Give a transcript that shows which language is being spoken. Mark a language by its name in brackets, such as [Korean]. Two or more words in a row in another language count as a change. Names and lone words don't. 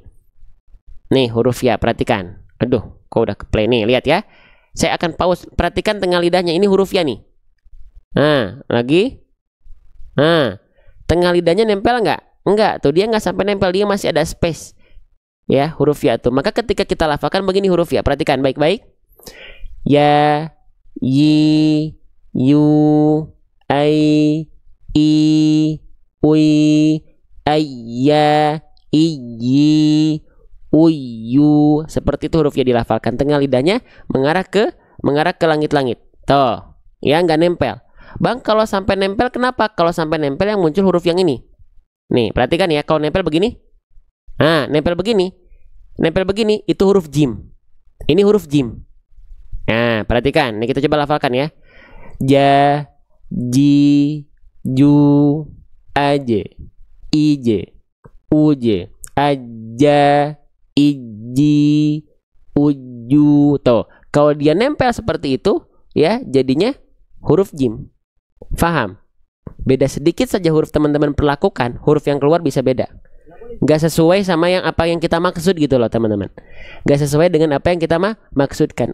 [Indonesian] Nih, huruf ya, perhatikan. Aduh, kok udah ke play nih, lihat ya. Saya akan pause. Perhatikan tengah lidahnya. Ini huruf ya nih. Nah, lagi. Nah, tengah lidahnya nempel nggak? Enggak, tuh dia nggak sampai nempel, dia masih ada space. Ya, huruf ya tuh. Maka ketika kita lafalkan begini huruf ya, perhatikan baik-baik. [Arabic] Ya, yi, yu, ai, i, ui, ayya, iyi, uyu. [Indonesian] Seperti itu huruf ya dilafalkan. Tengah lidahnya mengarah ke langit-langit. Tuh, ya nggak nempel. Bang, kalau sampai nempel kenapa? Kalau sampai nempel yang muncul huruf yang ini. Nih, perhatikan ya, kalau nempel begini. Nah, nempel begini. Nempel begini, itu huruf jim. Ini huruf jim. Nah, perhatikan. Nih kita coba lafalkan ya. [Arabic] Ja, ji, ju, aje, ije, uje, aja, iji, uju. [Indonesian] Tuh, kalau dia nempel seperti itu, ya jadinya huruf jim. Faham? Beda sedikit saja huruf teman-teman perlakukan, huruf yang keluar bisa beda. Gak sesuai sama yang apa yang kita maksud gitu loh teman-teman. Gak sesuai dengan apa yang kita maksudkan.